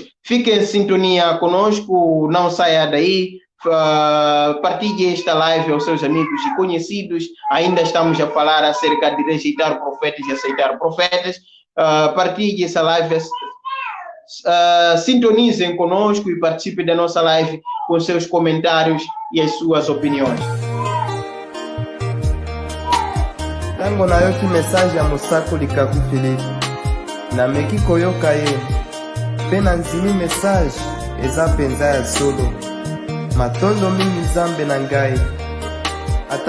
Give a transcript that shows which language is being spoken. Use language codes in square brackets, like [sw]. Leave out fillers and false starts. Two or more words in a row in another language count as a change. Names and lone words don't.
[pt] Fique em sintonia conosco, não saia daí, partilhe esta live aos seus amigos e conhecidos. Ainda estamos a falar acerca de rejeitar profetas e aceitar profetas. Partilhe essa live, sintonizem conosco e participe da nossa live com seus comentários e as suas opiniões. [ln] Tango nayoki message ya mosakoli Kaku Philippe nameki koyoka ye mpe nanzimi message eza mpenza ya solo matondo mingi Nzambe na ngai ata